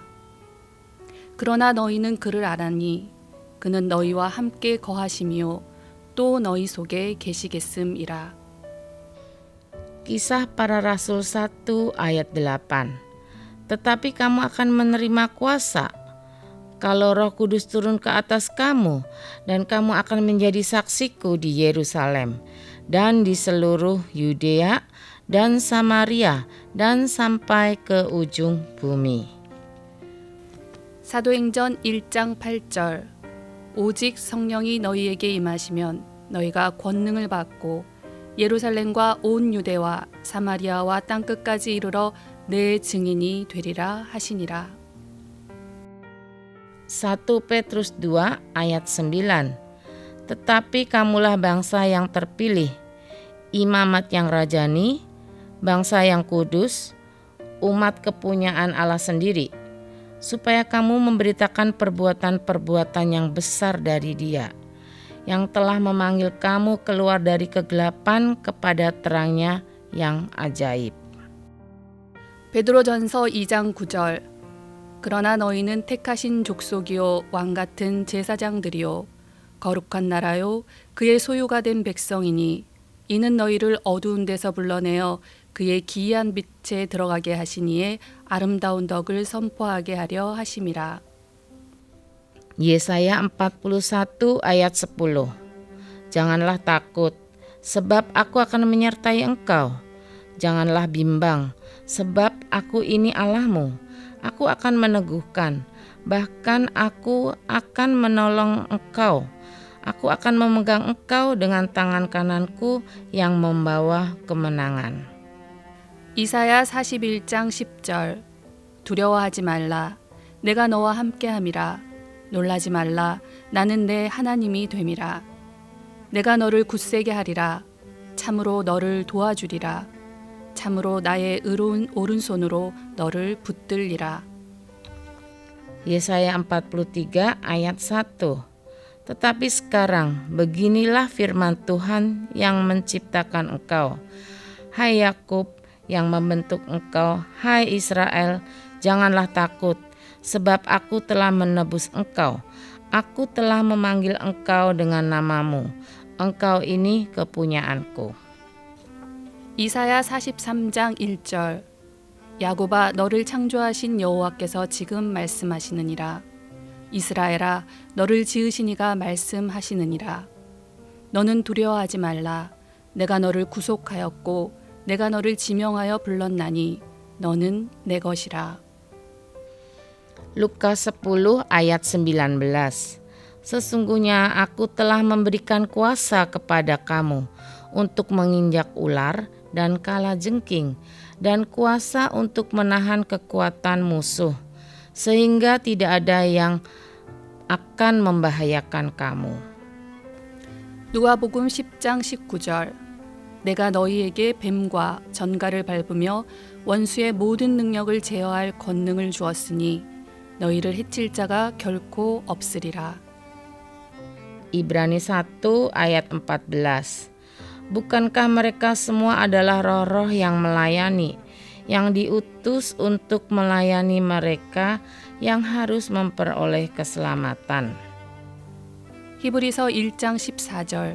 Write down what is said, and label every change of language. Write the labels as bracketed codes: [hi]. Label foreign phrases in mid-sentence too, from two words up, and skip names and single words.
[ko] 그러나 너희는 그를 알아니 그는 너희와 함께 거하심이요 또 너희 속에 계시겠음이라. [id] Kisah Para Rasul 1 ayat 8. Tetapi kamu akan menerima kuasa kalau Roh Kudus turun ke atas kamu dan kamu akan menjadi saksiku di Yerusalem dan di seluruh Yudea dan Samaria dan sampai ke ujung bumi. [ko] 사도행전 1장 8절. 오직 성령이 너희에게 임하시면 너희가 권능을 받고 예루살렘과 온 유대와 사마리아와 땅끝까지 이르러 내 증인이 되리라 하시니라. [id] 1 Petrus 2 ayat 9. Tetapi kamulah bangsa yang terpilih, imamat yang rajani, bangsa yang kudus, umat kepunyaan Allah sendiri, supaya kamu memberitakan perbuatan-perbuatan yang besar dari Dia, yang telah memanggil kamu keluar dari kegelapan kepada terangnya yang ajaib. [ko] 베드로전서 2장 9절. 그러나 너희는 택하신 족속이요 왕 같은 제사장들이요 거룩한 나라요 그의 소유가 된 백성이니 이는 너희를 어두운 데서 불러내어 그의 기이한 빛에 들어가게 하시니에 아름다운 덕을 선포하게 하려 하심이라. [id] Yesaya 41 ayat 10. Janganlah takut, sebab aku akan menyertai engkau. Janganlah bimbang, sebab aku ini Allahmu. Aku akan meneguhkan, bahkan aku akan menolong engkau. Aku akan memegang engkau dengan tangan kananku yang membawa kemenangan. [ko] 이사야 41장 10절. 두려워하지 말라. 내가 너와 함께함이라. 놀라지 말라. 나는 내 하나님이 됨이라. 내가 너를 굳세게 하리라. 참으로 너를 도와주리라. 참으로 나의 의로운 오른손으로 너를 붙들리라. [id] Yesaya 43 ayat 1. Tetapi sekarang beginilah firman Tuhan yang menciptakan engkau, hai Yakub, yang membentuk engkau, hai Israel, janganlah takut, sebab aku telah menebus engkau. Aku telah memanggil engkau dengan namamu. Engkau ini kepunyaanku. [ko] 이사야 43장 1절. 야곱아 너를 창조하신 여호와께서 지금 말씀하시느니라. 이스라엘아, 너를 지으신 이가 말씀하시느니라. 너는 두려워하지 말라. 내가 너를 구속하였고 내가 너를 지명하여 불렀나니 너는 내 것이라. [id] Lukas 10 ayat 19. Sesungguhnya aku telah memberikan kuasa kepada kamu untuk menginjak ular dan kalajengking dan kuasa untuk menahan kekuatan musuh, sehingga tidak ada yang akan membahayakan kamu. [ko] 누가복음 10장 19절. 내가 너희에게 뱀과 전갈을 밟으며 원수의 모든 능력을 제어할 권능을 주었으니 너희를 해칠 자가 결코 없으리라. [id] Ibrani 1 ayat 14. Bukankah mereka semua adalah roh-roh yang melayani, yang diutus untuk melayani mereka yang harus memperoleh keselamatan. [ko] 히브리서 1장 14절.